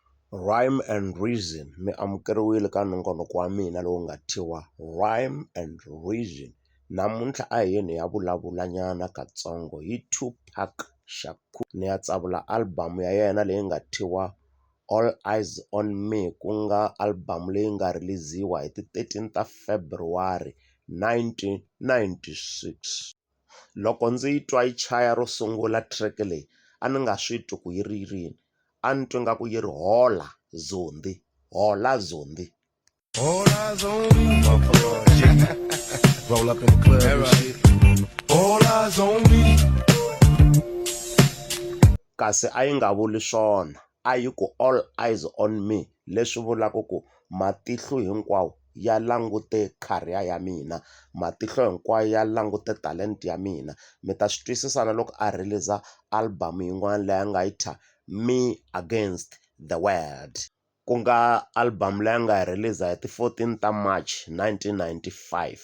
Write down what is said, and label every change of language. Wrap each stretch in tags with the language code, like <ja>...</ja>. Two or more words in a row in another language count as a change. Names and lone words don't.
<ts>Rhyme and Reason mi amukeriwile ka nongonoko wa mina lowu nga thyiwa Rhyme and Reason. Namuntlha a hi yeni hi ya vulavula nyana katsongo hi Tupac Shakur. Ni ya tsavula album ya yena leyi nga thyiwa All Eyes on Me, ku nga album leyi nga release-iwa hi ti 13 ta February 1996. Loko ndzi yi twa yi chaya ro sungula track leyi a ni nga swi twi ku yi ri yini, a ni twi nga ku yi ri hola Zondi, hola Zondi.</ts> <en>All eyes on me. Roll up in the club and shit. All eyes on me.</en> <ts>Kasi a yi nga vuli swona, a yi ku</ts> <en>all eyes on me,</en> <ts>leswi vulaka ku matihlo hinkwawo ya langute career ya mina, matihlo hinkwayo ya langute talent ya mina. Mi ta swi twisisa na loko a release album yin'wana leyi nga yi thya Me Against the World, ku nga album leyi nga yi release hi ti 14 ta March 1995.</ts>